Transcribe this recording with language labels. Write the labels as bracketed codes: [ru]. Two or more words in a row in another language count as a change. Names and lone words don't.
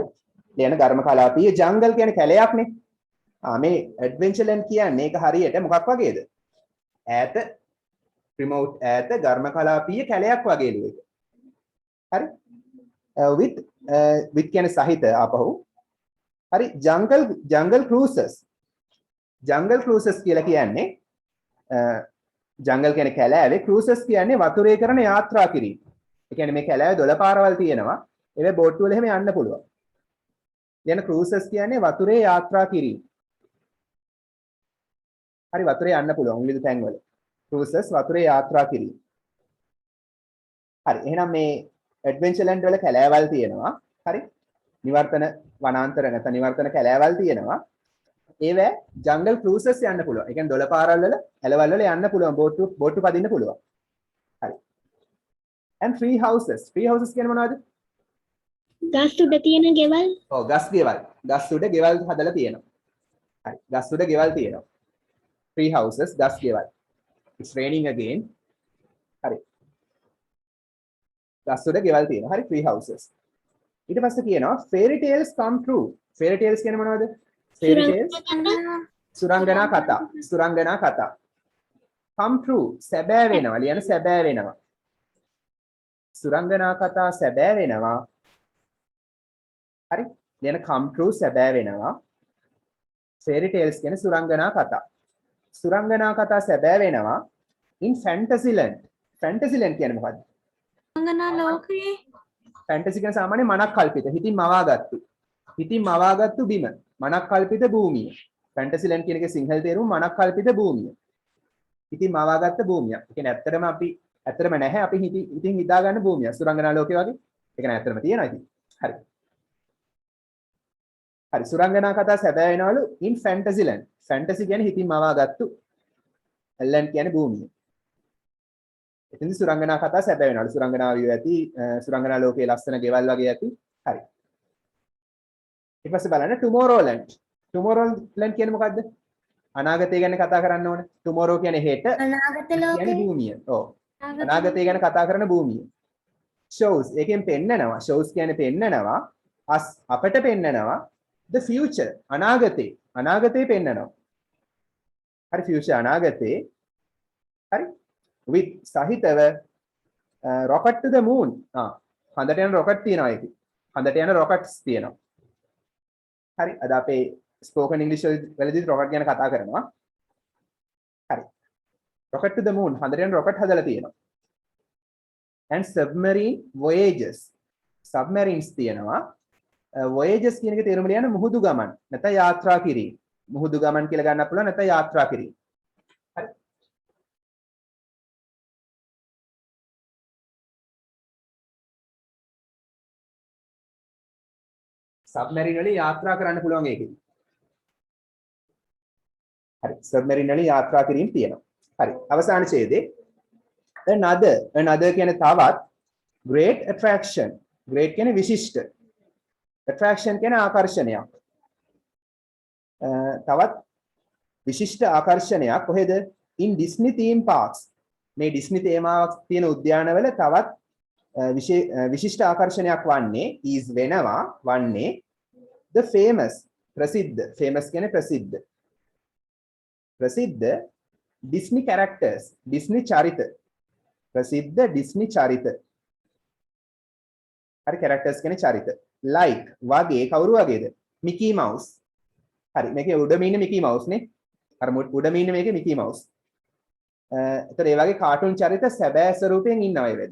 [si] ලියන ඝර්ම කලාපීය ජංගල් කියන්නේ කැලයක්නේ. මේ ඇඩ්වෙන්චර් ලෑන්ඩ් කියන්නේ ඒක හරියට මොකක් වගේද? ඈත remote ඈත ඝර්ම කලාපීය කැලයක් වගේ ලියුව එක. හරි. with කියන්නේ සහිත ආපහු. හරි [en] jungle cruises [si] කියලා කියන්නේ jungle කියන්නේ කැලෑවේ cruises කියන්නේ වතුරේ කරන යාත්‍රා කිරීම. ඒ කියන්නේ මේ කැලෑවේ 12 පාරවල් තියෙනවා. ඒවේ බෝට්ටු වල එහෙම යන්න පුළුවන්. කියන cruises කියන්නේ වතුරේ යාත්‍රා කිරීම. හරි වතුරේ යන්න පුළුවන් විවිධ තැන්වල. cruises වතුරේ යාත්‍රා කිරීම. හරි එහෙනම් මේ ඇඩ්වෙන්චර් ලෑන්ඩ් වල කැලෑවල් තියෙනවා. හරි. නිවර්තන වනාන්තර නැත්නම් නිවර්තන කැලෑවල් තියෙනවා. ඒවැ [en] jungle cruises [si] යන්න පුළුවන්. ඒ කියන්නේ 12 පාරවල් වල ඇලවල් වල යන්න පුළුවන්. බෝට්ටු පදින්න පුළුවන්. හරි. [en] and free houses කියන්නේ මොනවද? [si] ගස් උඩ තියෙන ගෙවල්. ඔව් ගස් උඩ ගෙවල් හදලා තියෙනවා. හරි. ගස් උඩ ගෙවල් තියෙනවා. [en] free houses [si] ගස් ගෙවල්. [en] it's raining again. [si] හරි. ගස් උඩ ගෙවල් තියෙනවා. හරි [en] tree houses. [si] ඊට පස්සේ කියනවා [en] fairy tales come true. fairy tales [si] කියන්නේ මොනවද? [en] fairy tales [si] සුරංගනා කතා. සුරංගනා කතා. [en] come true [si] සැබෑ වෙනවා. ලියන සැබෑ වෙනවා. සුරංගනා කතා සැබෑ වෙනවා. හරි. ලියන [en] come true [si] සැබෑ වෙනවා. [en] fairy tales [si] කියන්නේ සුරංගනා කතා. සුරංගනා කතා සැබෑ වෙනවා. in fantasyland. fantasyland කියන්නේ මොකද්ද? සුරංගනා ලෝකයේ fantasy කියන සාමාන්‍ය මනක් කල්පිත. හිතින් මවාගත්තු. හිතින් මවාගත්තු බිම. මනක් කල්පිත භූමිය. fantasyland කියන එකේ සිංහල තේරුම මනක් කල්පිත භූමිය. හිතින් මවාගත්ත භූමිය. ඒ කියන්නේ ඇත්තටම නැහැ අපි හිතින් හිතාගන්න භූමිය. සුරංගනා ලෝකේ වගේ. ඒක නෑ ඇත්තටම තියෙනවා ඉතින්. හරි. හරි සුරංගනා කතා සැබෑ වෙනවලු [en] in fantasyland. [si] fantasy කියන්නේ හිතින් මවාගත්තු. land කියන්නේ භූමිය. එතෙන්දි සුරංගනා කතා සැබෑ වෙනවලු. සුරංගනාවියෝ ඇති, සුරංගනා ලෝකයේ ලස්සන ගෙවල් වගේ ඇති. හරි. ඊට පස්සේ බලන්න tomorrowland. tomorrowland කියන්නේ මොකද්ද? අනාගතය ගැන කතා කරන්න ඕනේ. tomorrow කියන්නේ හෙට. අනාගත කියන්නේ ලෝකයේ භූමිය. ඔව්. අනාගතය ගැන කතා කරන භූමිය. shows එකෙන් පෙන්නනවා. shows කියන්නේ පෙන්නනවා. අපට පෙන්නනවා [en] the future [si] අනාගතේ පෙන්නනවා. හරි future අනාගතේ. හරි. [en] with සහිතව rocket to the moon. [si] හඳට යන rocket තියෙනවා ඒකේ. හඳට යන rockets තියෙනවා. හරි. අද අපේ [en] spoken english [si] වලදී rocket ගැන කතා කරනවා. හරි. [en] rocket to the moon [si] හඳට යන rocket හදලා තියෙනවා. [en] and submarine voyages submarines තියෙනවා. [si] voyages කියන එක තේරුම ලියන්න මුහුදු ගමන් නැත්නම් යාත්‍රා කිරීම. මුහුදු ගමන් කියලා ගන්නත් පුළුවන් නැත්නම් යාත්‍රා කිරීම. හරි. submarine වලින් යාත්‍රා කරන්න පුළුවන් ඒකෙදි. හරි. submarine වලින් යාත්‍රා කිරීම තියෙනවා. හරි. අවසාන ඡේදේ another කියන්නේ තවත් [en] great attraction. [si] great කියන්නේ විශිෂ්ට. attraction කියන්නේ ආකර්ෂණයක්. තවත් විශිෂ්ට ආකර්ෂණයක් කොහෙද? [en] in Disney theme parks. [si] මේ ඩිස්නි තේමාවක් තියෙන උද්‍යානවල තවත් විශිෂ්ට ආකර්ෂණයක් වන්නේ is වන්නේ [en] the famous [si] ප්‍රසිද්ධ. famous කියන්නේ ප්‍රසිද්ධ Disney characters. Disney චරිත. ප්‍රසිද්ධ Disney චරිත. හරි characters කියන්නේ චරිත. like වගේ කවුරු වගේද? Mickey Mouse. හරි මේකේ උඩම ඉන්නේ Mickey Mouse නේ. අර උඩම ඉන්නේ මේකේ Mickey Mouse. ඒතර ඒ වගේ කාටුන් චරිත සැබෑ ස්වරූපයෙන් ඉන්නවා ඒ වෙලෙදි.